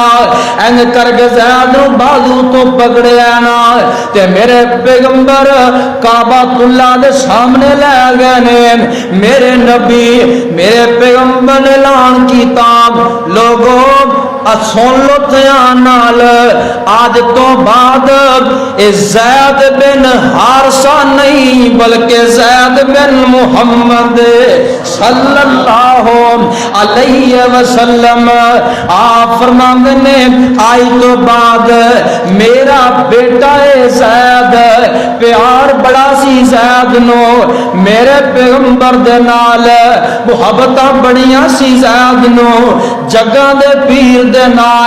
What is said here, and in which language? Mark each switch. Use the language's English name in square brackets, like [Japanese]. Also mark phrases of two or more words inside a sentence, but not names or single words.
[Punjabi] ਇੰਜ ਕਰਕੇ ਜ਼ੈਦ ਨੂੰ ਬਾਜੂ ਤੋ ਪਕੜਿਆ ਨਾ ਤੇ ਮੇਰੇ ਪੈਗ਼ੰਬਰ ਕਾਬਾਤੁੱਲਾਹ ਦੇ ਸਾਮ੍ਹਣੇ ਲੈ ਗਏ ਨੇ। ਮੇਰੇ ਨਬੀ ਮੇਰੇ ਪੈਗ਼ੰਬਰ ਨੇ ਐਲਾਨ ਕੀਤਾ ਲੋਕੋ ਸੁਣ ਲੋ ਧਿਆਨ ਨਾਲ, ਅੱਜ ਤੋ ਬਾਅਦ ਜ਼ੈਦ ਬਿਨ ਹਾਰਸਾ ਨਹੀਂ ਬਲਕਿ ਜ਼ੈਦ ਬਿਨ ਮੁਹੰਮਦ [Arabic] صلى الله عليه وسلم [Punjabi] ਆਪ ਫ਼ਰਮਾਤੇ ਨੇ ਅੱਜ ਤੋ ਬਾਅਦ ਮੇਰਾ ਬੇਟਾ ਹੈ ਜ਼ੈਦ। ਪਿਆਰ ਬੜਾ ਸੀ ਜ਼ੈਦ ਨੋ ਮੇਰੇ ਪੈਗ਼ੰਬਰ ਦੇ ਨਾਲ, ਮੁਹੱਬਤ ਬੜੀਆਂ ਸੀ ਜ਼ੈਦ ਨੋ ਜਗ੍ਹਾ ਦੇ ਪੀਰ ਦੇ ਨਾਲ।